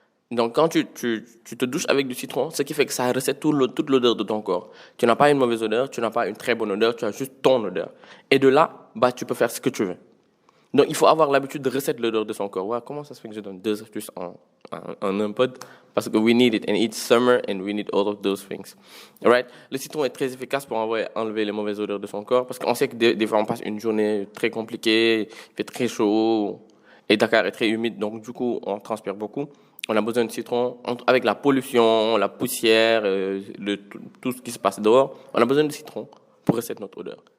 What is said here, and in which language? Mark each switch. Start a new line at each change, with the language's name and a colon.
French: Donc, quand tu te douches avec du citron, ce qui fait que ça recette toute l'odeur de ton corps. Tu n'as pas une mauvaise odeur, tu n'as pas une très bonne odeur, tu as juste ton odeur. Et de là, tu peux faire ce que tu veux. Donc, il faut avoir l'habitude de recette l'odeur de son corps. Ouais, comment ça se fait que je donne 2 astuces en un pod?
English: Parce que we need it, and it's summer, and we need all of those things. Alright?
French: Le citron est très efficace pour enlever les mauvaises odeurs de son corps, parce qu'on sait que des fois, on passe une journée très compliquée, il fait très chaud, et Dakar est très humide, donc du coup, on transpire beaucoup. On a besoin de citron. Avec la pollution, la poussière, tout ce qui se passe dehors, on a besoin de citron pour recette notre odeur.